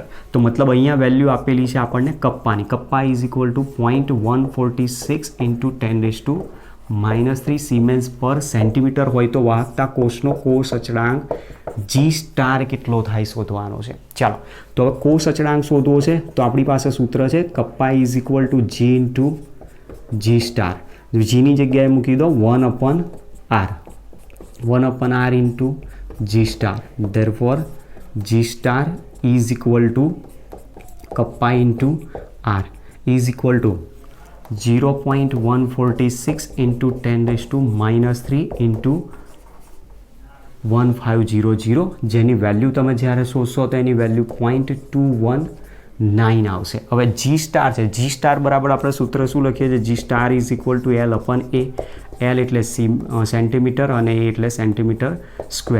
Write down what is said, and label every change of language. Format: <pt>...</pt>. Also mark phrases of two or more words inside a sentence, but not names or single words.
<gu>તો મતલબ અહીંયા વેલ્યુ આપેલી છે આપણને કપ્પાની. કપ્પા</gu> <en>is equal to 0.146 into 10⁻³ siemens per centimeter</en> <gu>હોય તો વાહકતા કોષનો કોષ અચળાંક G* કેટલો થાય શોધવાનો છે. ચાલો તો હવે કોષ અચળાંક શોધવો છે. તો આપણી પાસે સૂત્ર છે કપ્પા</gu> <en>is equal to G into G*.</en> <gu>જીની જગ્યાએ મૂકી દો 1/r.</gu> <en>1/r ઇન્ટુ G*. therefore G* is equal to kappa into R is equal to 0.146 into 10⁻³ into 1500</en> <gu>જેની વેલ્યુ તમે જ્યારે શોધશો તો એની વેલ્યુ 0.219 આવશે. હવે G* છે. G* બરાબર આપણે સૂત્ર શું લખીએ છીએ?</gu> <en>G* is equal to L upon A.</en> <gu>L એટલે સેન્ટીમીટર અને A એટલે</gu> <en>centimeter square.</en>